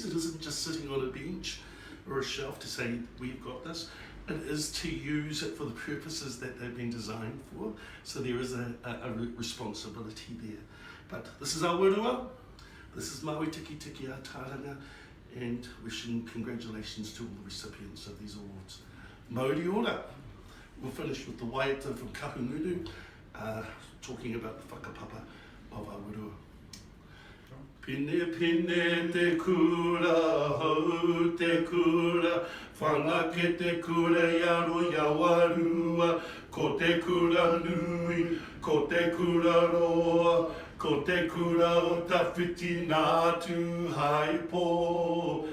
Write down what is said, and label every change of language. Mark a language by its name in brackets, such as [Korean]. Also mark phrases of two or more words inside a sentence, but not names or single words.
[English] It isn't just sitting on a bench or a shelf to say we've got this. It is to use it for the purposes that they've been designed for. So there is a responsibility there. But this is Awarua, this is Maui Tiki Tiki a Taranga, and wishing congratulations to all the recipients of these awards. [Māori] Mauri ora. [English] We'll finish with the Waiata from Kahungunu, talking about the whakapapa of Awarua. [Māori] Pine pine te kura, hau te kura, whanake te kura, yaro yawarua, ko te kura nui, ko te kura roa, ko te kura o tawhiti nātu haipo.